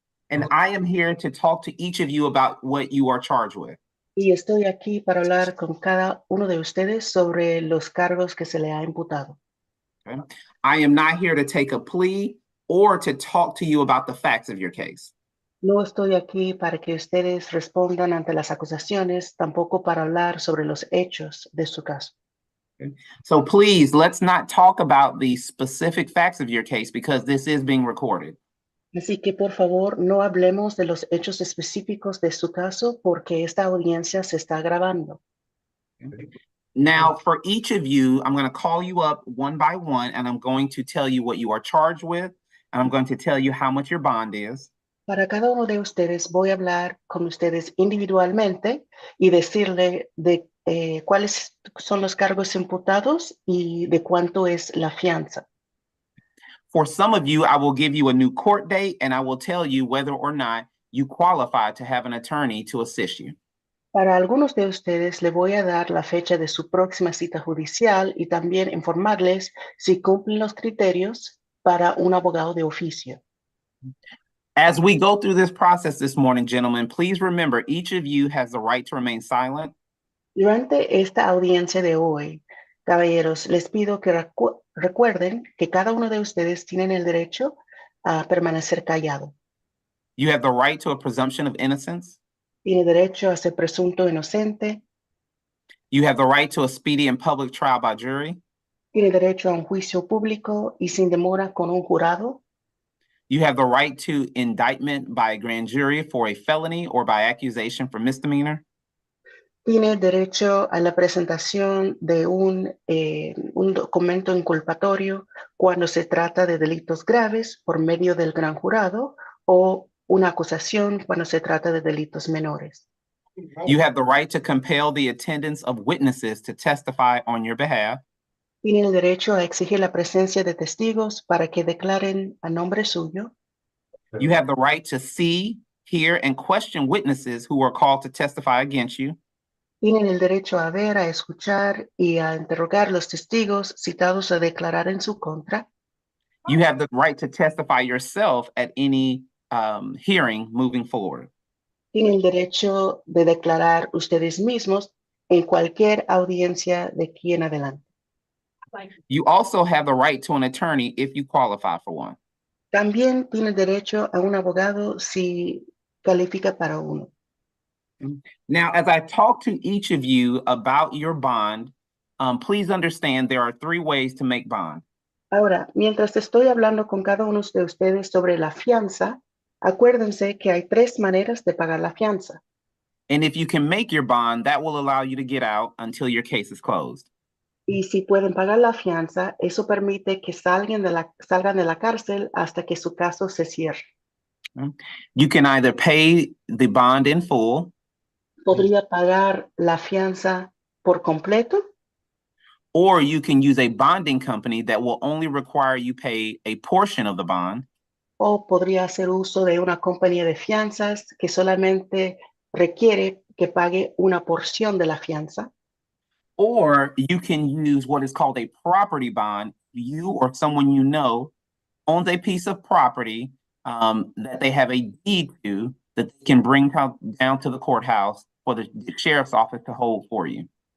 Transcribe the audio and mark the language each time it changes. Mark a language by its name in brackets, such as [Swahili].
[English] and I am here to talk to each of you about what you are charged with. [Spanish] y estoy aquí para hablar con cada uno de ustedes sobre los cargos que se le ha imputado. [English] Okay? I am not here to take a plea or to talk to you about the facts of your case. [Spanish] No estoy aquí para que ustedes respondan ante las acusaciones, tampoco para hablar sobre los hechos de su caso. [English] So please, let's not talk about the specific facts of your case because this is being recorded. [Spanish] Así que por favor no hablemos de los hechos específicos de su caso porque esta audiencia se está grabando. [English] Now, for each of you, I'm going to call you up one by one, and I'm going to tell you what you are charged with, and I'm going to tell you how much your bond is. [Spanish] Para cada uno de ustedes voy a hablar con ustedes individualmente y decirle de cuáles son los cargos imputados y de cuánto es la fianza. [English] For some of you, I will give you a new court date, and I will tell you whether or not you qualify to have an attorney to assist you. [Spanish] Para algunos de ustedes le voy a dar la fecha de su próxima cita judicial y también informarles si cumplen los criterios para un abogado de oficio. [English] As we go through this process this morning, gentlemen, please remember each of you has the right to remain silent. [Spanish] Durante esta audiencia de hoy, caballeros, les pido que recuerden que cada uno de ustedes tienen el derecho a permanecer callado. [English] You have the right to a presumption of innocence. [Spanish] Tiene derecho a ser presunto inocente. [English] You have the right to a speedy and public trial by jury. [Spanish] Tiene derecho a un juicio público y sin demora con un jurado. [English] You have the right to indictment by a grand jury for a felony or by accusation for misdemeanor. [Spanish] Tiene derecho a la presentación de un documento inculpatorio cuando se trata de delitos graves por medio del gran jurado o una acusación cuando se trata de delitos menores. [English] You have the right to compel the attendance of witnesses to testify on your behalf. [Spanish] Tiene el derecho a exigir la presencia de testigos para que declaren a nombre suyo. [English] You have the right to see, hear, and question witnesses who are called to testify against you. [Spanish] Tienen el derecho a ver, a escuchar y a interrogar los testigos citados a declarar en su contra. [English] You have the right to testify yourself at any hearing moving forward. [Spanish] Tienen el derecho de declarar ustedes mismos en cualquier audiencia de aquí en adelante. [English] You also have the right to an attorney if you qualify for one. [Spanish] También tienen derecho a un abogado si califica para uno. [English] Now, as I talk to each of you about your bond, please understand there are three ways to make bond. [Spanish] Ahora, mientras estoy hablando con cada uno de ustedes sobre la fianza, acuérdense que hay tres maneras de pagar la fianza. [English] And if you can make your bond, that will allow you to get out until your case is closed. [Spanish] Y si pueden pagar la fianza, eso permite que salgan de la cárcel hasta que su caso se cierre. [English] You can either pay the bond in full, [Spanish] Podría pagar la fianza por completo, [English] or you can use a bonding company that will only require you pay a portion of the bond. [Spanish] o podría hacer uso de una compañía de fianzas que solamente requiere que pague una porción de la fianza. [English] Or you can use what is called a property bond. You or someone you know owns a piece of property that they have a deed to that they can bring down to the courthouse for the sheriff's office to hold for you.